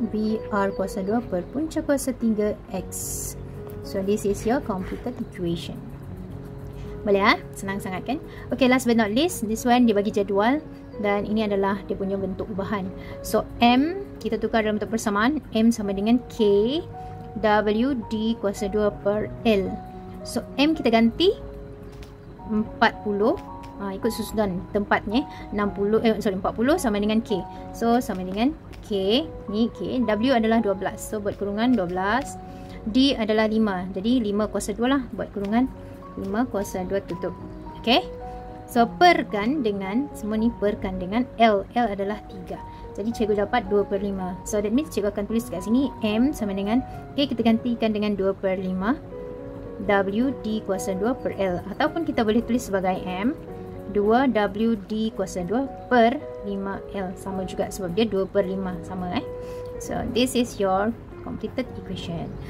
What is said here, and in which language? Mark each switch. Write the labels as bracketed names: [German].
[Malay] V R kuasa 2 per punca kuasa 3 X. [English] So this is your completed equation. [Malay] Boleh senang sangat kan? Okay, [English] last but not least, this one [Malay] dia bagi jadual dan ini adalah dia punya bentuk ubahan. So M kita tukar dalam bentuk persamaan, M sama dengan K W D kuasa 2 per L. So M kita ganti 40, ikut susunan tempatnya, 40 sama dengan K. So sama dengan K, ni K, W adalah 12. So buat kurungan 12. D adalah 5. Jadi 5 kuasa 2 lah, buat kurungan 5 kuasa 2 tutup. Okay. So perkan dengan, semua ni perkan dengan L. L adalah 3. Jadi cikgu dapat 2 per 5. [English] So that means [Malay] cikgu akan tulis kat sini M sama dengan K kita gantikan dengan 2 per 5 W D kuasa 2 per L. Ataupun kita boleh tulis sebagai M 2 W D kuasa 2 per 5 L. Sama juga sebab dia 2 per 5. [English] Sama So this is your completed equation.